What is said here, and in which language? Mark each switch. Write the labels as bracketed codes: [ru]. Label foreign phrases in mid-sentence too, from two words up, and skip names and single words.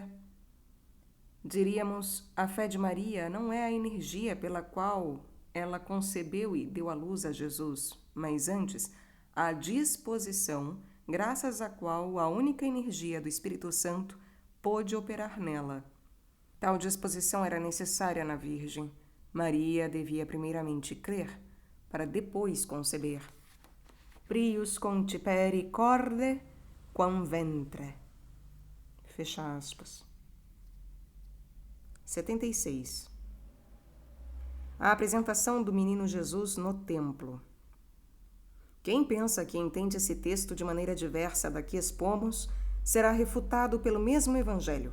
[pt] Diríamos, a fé de Maria não é a energia pela qual ela concebeu e deu à luz a Jesus, mas antes, a disposição, graças à qual a única energia do Espírito Santo pôde operar nela. Tal disposição era necessária na Virgem. Maria devia primeiramente crer, para depois conceber. [la] Prius concipere corde quam ventre. [pt] Fecha aspas. 76. A apresentação do menino Jesus no templo. Quem pensa que entende esse texto de maneira diversa da que expomos, será refutado pelo mesmo Evangelho.